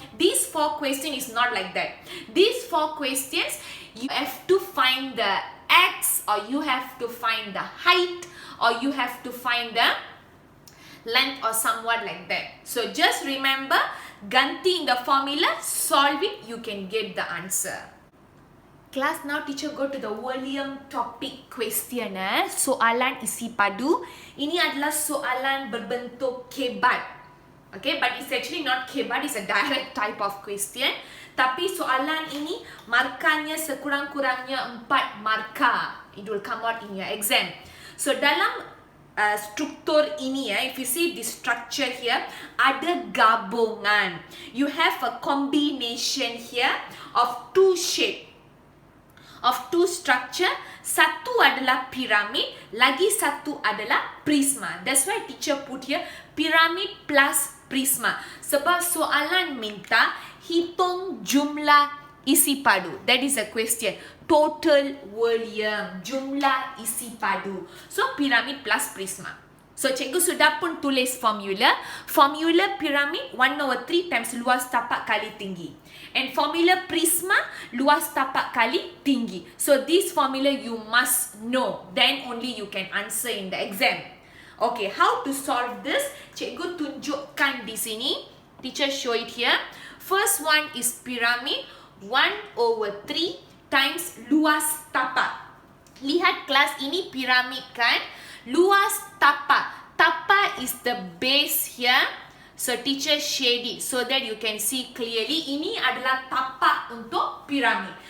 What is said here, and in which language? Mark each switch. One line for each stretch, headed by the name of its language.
English: These 4 question is not like that. These 4 questions you have to find the X, or you have to find the height, or you have to find the length, or somewhat like that. So just remember, ganti in the formula, solve it, you can get the answer. Class, now teacher go to the volume topic question.
Malay: Soalan isi padu. Ini adalah soalan berbentuk kebat.
English: Okay, but it's actually not kebat, it's a direct type of question.
Malay: Tapi soalan ini markanya sekurang-kurangnya 4 markah.
English: It will come out in your exam.
Malay: So dalam struktur ini,
English: if you see this structure here,
Malay: ada gabungan.
English: You have a combination here of 2 shape, of 2 structure.
Malay: Satu adalah piramid, lagi satu adalah prisma.
English: That's why teacher put here piramid plus prisma.
Malay: Sebab soalan minta hitung jumlah isi padu.
English: That is a question. Total volume,
Malay: jumlah isi padu. So piramid plus prisma. So cikgu sudah pun tulis formula. Formula piramid 1/3 times luas tapak kali tinggi. And formula prisma luas tapak kali tinggi.
English: So this formula you must know. Then only you can answer in the exam. Okay, how to solve this?
Malay: Cikgu tunjukkan di sini.
English: Teacher show it here. First one is pyramid 1/3 times
Malay: luas tapak. Lihat kelas, ini piramid kan? Luas tapak.
English: Tapak is the base here. So teacher shade it so that you can see clearly.
Malay: Ini adalah tapak untuk piramid.